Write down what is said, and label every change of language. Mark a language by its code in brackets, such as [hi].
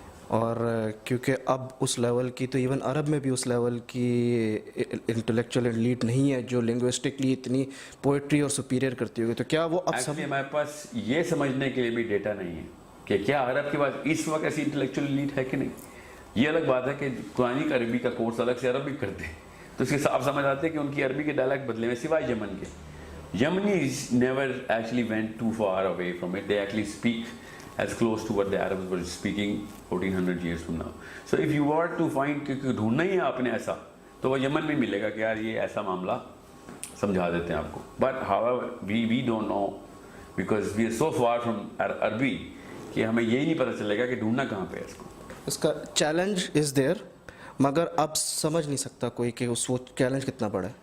[hi] और क्योंकि अब उस लेवल की, तो इवन अरब में भी उस लेवल की इंटेलेक्चुअल एलीट नहीं है जो लिंग्विस्टिकली इतनी पोइट्री और सुपीरियर करती होगी. तो क्या वो अब एक्चुअली हमारे पास ये समझने के लिए भी डेटा नहीं है कि क्या अरब के पास इस वक्त ऐसी इंटेलेक्चुअल एलीट है कि नहीं. ये अलग बात है कि कुरानी अरबी का कोर्स अलग से अरब भी करते हैं, तो इसके साफ समझ आते हैं कि उनकी अरबी के डायलैक्ट बदले में, सिवाय यमन के. [en] Yemenis never actually went too far away from it. They actually speak as close to what the Arabs were speaking 1400 years from now. So if you were to find [hi] कि ढूंढना ही है आपने ऐसा, तो वो यमन में मिलेगा कि यार ये ऐसा मामला समझा देते हैं आपको. [en] But however we don't know because we are so far from [hi] अरबी कि हमें यही नहीं पता चलेगा कि ढूंढना कहाँ पे है इसको. इसका चैलेंज [en] is there, [hi] मगर अब समझ नहीं सकता कोई कि उस वो चैलेंज कितना बड़ा है.